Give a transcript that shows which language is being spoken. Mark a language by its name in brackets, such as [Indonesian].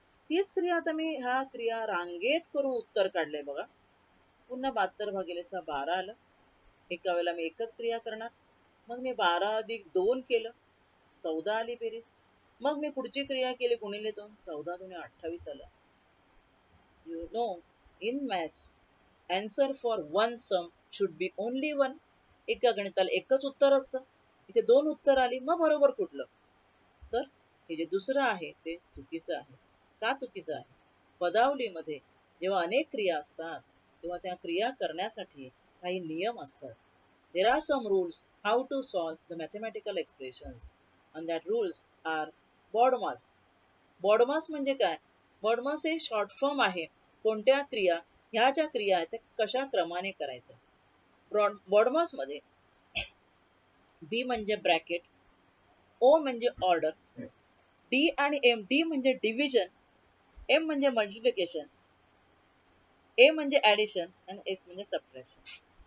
[Marathi] तीच क्रिया आता मी ह्या क्रिया रांगेत करून उत्तर काढलंय बघा. पुन्हा 72/6 12 आलं, एका वेळेला मी एकच क्रिया करणार, मग मी 12 अधिक 2 केलं, 14 आली बेरीज. मग मी पुढची क्रिया केली गुणिले 2, 14 दुणे 28 आलं. [English] You know, in maths, answer for one sum should be only one. [Marathi] एका गणिताला एकच उत्तर असतं, इथे दोन उत्तर आली, मग बरोबर कुठलं? तर हे जे दुसरं आहे ते चुकीचं आहे. का चुकीचं आहे? पदावलीमध्ये जेव्हा अनेक क्रिया असतात तेव्हा त्या क्रिया करण्यासाठी काही नियम असतात. [English] There are some rules how to solve the mathematical expressions and that rules are BODMAS. [Marathi] BODMAS म्हणजे काय? BODMAS हे शॉर्ट फॉर्म आहे कोणत्या क्रिया, ह्या ज्या क्रिया आहेत त्या कशा क्रमाने करायचं. BODMAS मध्ये बी म्हणजे ब्रॅकेट, ओ म्हणजे ऑर्डर, डी आणि एम, डी म्हणजे डिव्हिजन, एम म्हणजे मल्टिप्लिकेशन, ए म्हणजे ऍडिशन आणि एस म्हणजे सबट्रॅक्शन.